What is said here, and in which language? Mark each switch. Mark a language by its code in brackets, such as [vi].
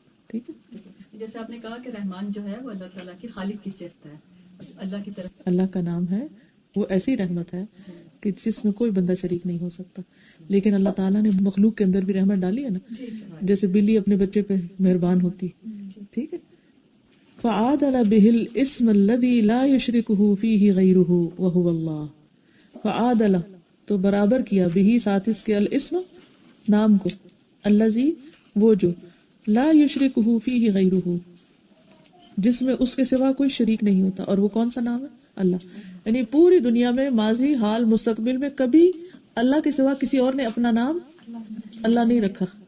[ur] ٹھیک ہے, جیسے آپ نے کہا کہ رحمان جو ہے وہ اللہ تعالیٰ کی خالق کی صفت ہے, اللہ کی طرف اللہ کا نام ہے, وہ ایسی رحمت ہے کہ جس میں کوئی بندہ شریک نہیں ہو سکتا. لیکن اللہ تعالیٰ نے مخلوق کے اندر بھی رحمت ڈالی ہے نا, جیسے بلی اپنے بچے پہ مہربان ہوتی. ٹھیک ہے, [ar] فعادل به الاسم الذي لا يشركه فيه غيره وهو الله. [ur] فعادل, تو برابر کیا, به ساتھ اس کے, الاسم نام کو, الذي وہ جو, [ar] لا يشركه فيه غيره [ur] جس میں اس کے سوا کوئی شریک نہیں ہوتا. اور وہ کون سا نام ہے؟ اللہ. یعنی پوری دنیا میں ماضی, حال, مستقبل میں کبھی اللہ کے سوا کسی اور نے اپنا نام اللہ نہیں رکھا.